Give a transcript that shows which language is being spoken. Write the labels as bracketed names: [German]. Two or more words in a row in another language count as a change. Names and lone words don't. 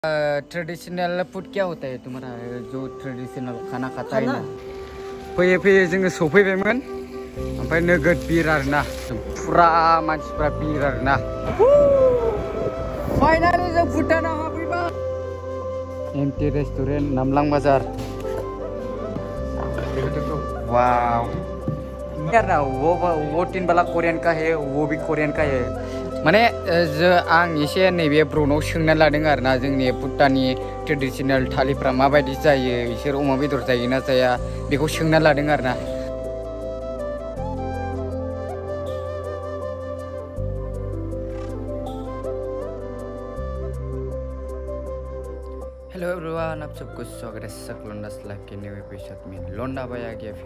[Hindi] ट्रेडिशनल फूड क्या होता है तुम्हारा जो ट्रेडिशनल खाना खाता है ना [Bodo] फैयै फैयै जोङो सफैबायमोन ओमफ्राय नोगोद बिर आरोना फुरा मानसिफ्रा बिर आरोना फाइनाली जों भुटानाव हाबफैबाय एमटी रेस्टुरेंट नामलां बाजार [Hindi] वाव यार ना वो तीन वाला कोरियन का है वो भी कोरियन का है [Bodo] माने आं एसे नैबे ब्रनाव सोंना लादों आरोना जोंनि भुटाननि ट्रेडिशनल थालिफ्रा माबायदि जायो बिसोर अमा बेदर जायो ना जाया बेखौ सोंना लादों आरोना [Hindi] हेलो एवरीवन आप सबको स्वागत है सकलोंडास लाइफ के [English] new episode [Hindi] में लौंडा भाई आ गया